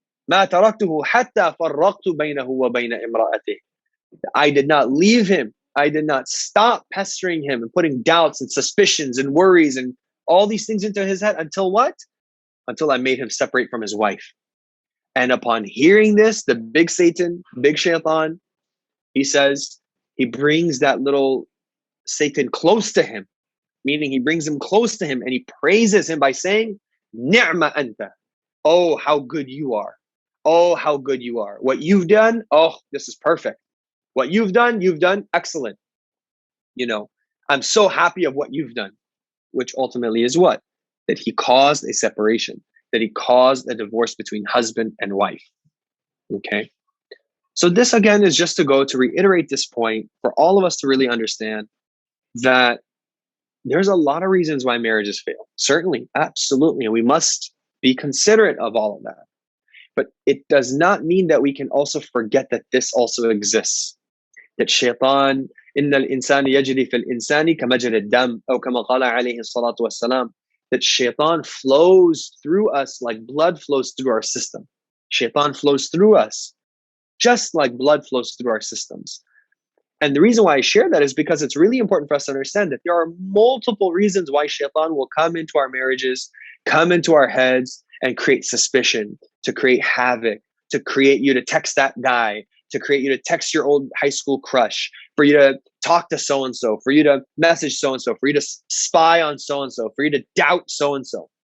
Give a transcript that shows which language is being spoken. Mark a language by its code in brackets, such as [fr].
[ar] ما تركته حتى فرقت بينه وبين امرأته. [en] I did not leave him. I did not stop pestering him and putting doubts and suspicions and worries and all these things into his head until what? Until I made him separate from his wife. And upon hearing this, the big Satan, big Shaitan, he says, he brings that little Satan close to him, meaning he brings him close to him and he praises him by saying, [ar] Ni'ma anta. [en] Oh, how good you are. Oh, how good you are. What you've done, oh, this is perfect. What you've done excellent. You know, I'm so happy of what you've done, which ultimately is what? That he caused a separation, that he caused a divorce between husband and wife. Okay. So this again is just to reiterate this point for all of us to really understand that there's a lot of reasons why marriages fail. Certainly, absolutely. And we must be considerate of all of that. But it does not mean that we can also forget that this also exists. That Shaytan, [ar] إِنَّ الْإِنسَانِ يَجْرِي فِي الْإِنسَانِ كَمَجْرِ الدَّمِ أو كما قال عليه الصلاة والسلام. [en] That Shaytan flows through us like blood flows through our system. Shaytan flows through us just like blood flows through our systems. And the reason why I share that is because it's really important for us to understand that there are multiple reasons why Shaytan will come into our marriages, come into our heads, and create suspicion, to create havoc, to create you to text that guy, to create you to text your old high school crush, for you to talk to so-and-so, for you to message so-and-so, for you to spy on so-and-so, for you to doubt so-and-so.